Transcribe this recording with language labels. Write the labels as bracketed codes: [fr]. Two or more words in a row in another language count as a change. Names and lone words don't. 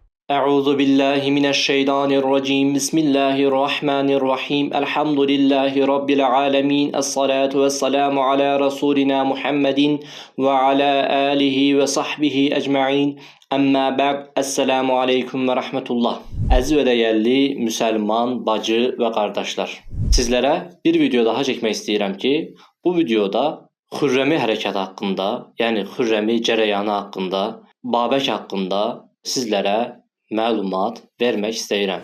[ar] أعوذ بالله من الشيطان الرجيم. بسم الله الرحمن الرحيم. الحمد لله رب العالمين. والصلاة والسلام على رسولنا محمد وعلى آله وصحبه أجمعين. أما بعد. السلام عليكم ورحمة الله. [az] Əziz və dəyərli müsəlman bacı və qardaşlar. Sizlərə bir video daha çəkmək istəyirəm ki, bu videoda Xürrəmi hərəkatı haqqında, yəni Xürrəmi cərəyanı haqqında, Babək haqqında sizlərə məlumat vermək istəyirəm.